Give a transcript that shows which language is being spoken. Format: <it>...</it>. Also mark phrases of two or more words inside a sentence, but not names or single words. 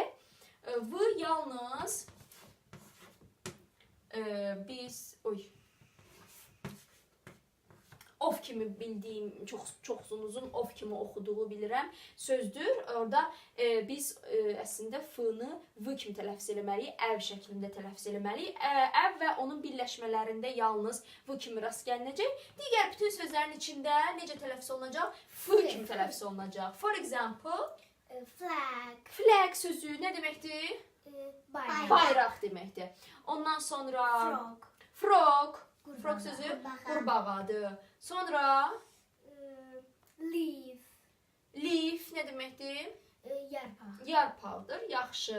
<az>V yalnız biz of kimi bildiyim, çoxsunuzun of kimi oxuduğu bilirəm sözdür. Orada biz əslində F-nı V kimi tələffüz eləməliyik, əv şəklində tələffüz eləməliyik. Əv və onun birləşmələrində yalnız V kimi rast gəlinəcək. Digər bütün sözlərin içində necə tələffüz olunacaq? F kimi tələffüz olunacaq.</az> <en>For example,</en> <az>flag sözü nə deməkdir? Bayraq deməkdir. Ondan sonra frog sözü qurbağadır. Sonra leaf nə deməkdir? Yarpaqdır. Yaxşı.</az>